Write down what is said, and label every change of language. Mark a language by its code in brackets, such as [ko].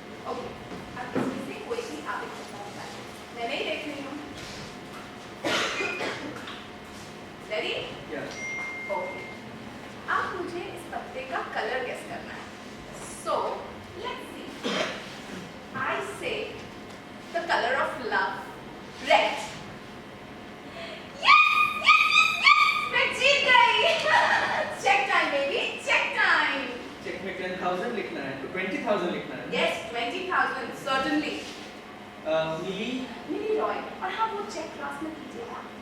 [en] Okay. [hi] अब इसमें से कोई भी आप एक शब्द बताइए। मैं नहीं देख रही हूँ। [en] Ready? Yeah. Okay. [hi] आप मुझे इस पत्ते का कलर गेस करना है। [en] So, let's see. I say the color of love, red. Yes, yes, yes, yes! [hi] मैं जीत गई। [en] Check time, baby, check time. [hi] Check में 10,000 लिखना है तो 20,000 लिखना है। [en] Yes, 20,000 certainly. [hi] मिली रॉय, और हाँ वो चेक क्लास में कीजिएगा।